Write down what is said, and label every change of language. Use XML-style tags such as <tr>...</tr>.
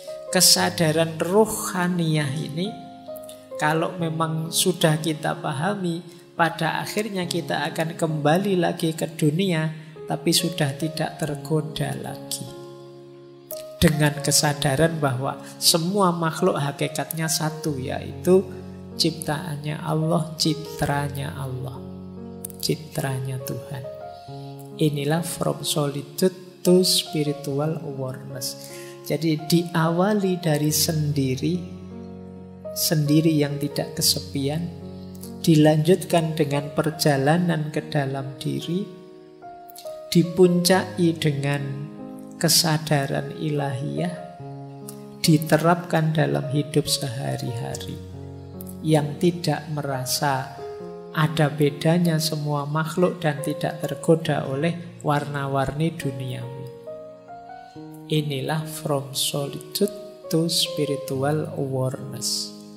<id>Kesadaran ruhaniyah ini, kalau memang sudah kita pahami, pada akhirnya kita akan kembali lagi ke dunia, tapi sudah tidak tergoda lagi. Dengan kesadaran bahwa semua makhluk hakikatnya satu, yaitu ciptaannya Allah, citranya Allah, citranya Tuhan. Inilah</id> <en>from solitude to spiritual awareness.</en> <id>Jadi diawali dari sendiri, sendiri yang tidak kesepian, dilanjutkan dengan perjalanan ke dalam diri, dipuncai dengan kesadaran ilahiyah, diterapkan dalam hidup sehari-hari, yang tidak merasa ada bedanya semua makhluk dan tidak tergoda oleh warna-warni duniawi. Inilah</id> <en>from solitude to spiritual awareness.</en>